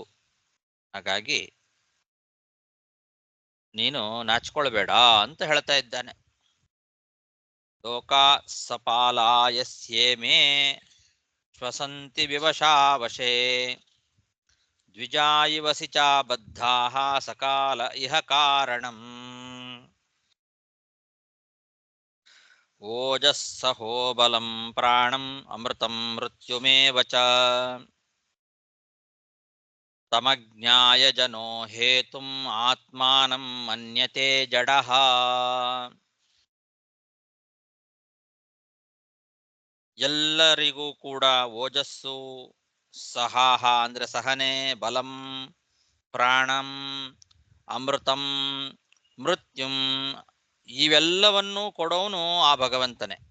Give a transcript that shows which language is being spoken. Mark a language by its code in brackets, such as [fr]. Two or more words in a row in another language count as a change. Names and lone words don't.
[kn] ಹಾಗಾಗಿ ನೀನು ನಾಚಿಕೊಳ್ಬೇಡ ಅಂತ ಹೇಳ್ತಾ ಇದ್ದಾನೆ. [sa] ಲೋಕಾ ಸಪಾಲಾಯಸ್ಯೇಮೇ ಶ್ವಸಂತಿ ವಿವಶಾವಶೇ ದ್ವಿಜಾಯಿವಸಿ ಚ ಬದ್ಧಾಃ ಸಕಾಲ ಇಹ ಕಾರಣಂ ಓಜಸ್ಸಹೋ ಬಲಂ ಪ್ರಾಣಂ ಅಮೃತಂ ಮೃತ್ಯುಮೇವ ಚ ತಮಜ್ಞಾಯ ಜನೋ ಹೇತುಂ ಆತ್ಮಾನಂ ಮನ್ಯತೆ ಜಡಃ. [kn] ಎಲ್ಲರಿಗೂ ಕೂಡ ಓಜಸ್ಸು, ಸಹಾಹ ಅಂದ್ರೆ ಸಹನೆ, [sa] ಬಲಂ ಪ್ರಾಣಂ ಅಮೃತಂ ಮೃತ್ಯುಂ [kn] ಇವೆಲ್ಲವನ್ನೂ ಕೊಡೋನು ಆ ಭಗವಂತನೇ.